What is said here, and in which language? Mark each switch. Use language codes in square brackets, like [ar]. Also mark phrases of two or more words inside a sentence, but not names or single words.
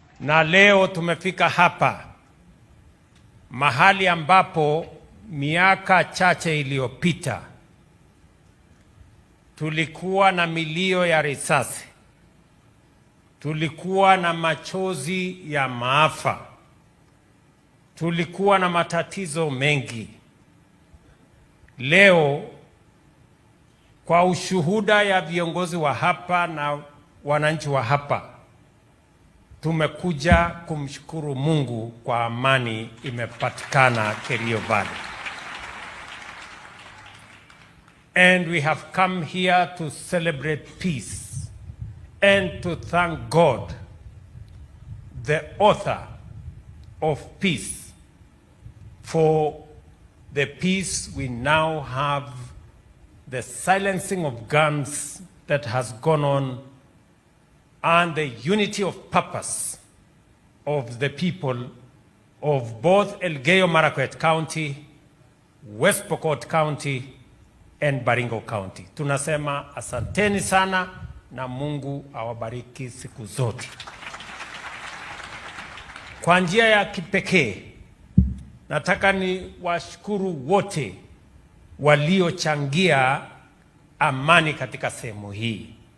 [sw] Na leo tumefika hapa mahali ambapo miaka chache iliyopita tulikuwa na milio ya risasi, tulikuwa na machozi ya maafa, tulikuwa na matatizo mengi. Leo kwa ushuhuda ya viongozi wa hapa na wananchi wa hapa, tumekuja kumshukuru Mungu kwa amani imepatikana Kerio Valley. [en] And we have come here to celebrate peace and to thank God, the author of peace, for the peace we now have, the silencing of guns that has gone on, and the unity of purpose of the people of both Elgeyo Marakwet County, West Pokot County, and Baringo County. [sw] Tunasema asanteni sana na Mungu awabariki siku zote. Kwa njia ya kipekee, nataka ni washukuru wote waliochangia amani katika sehemu hii.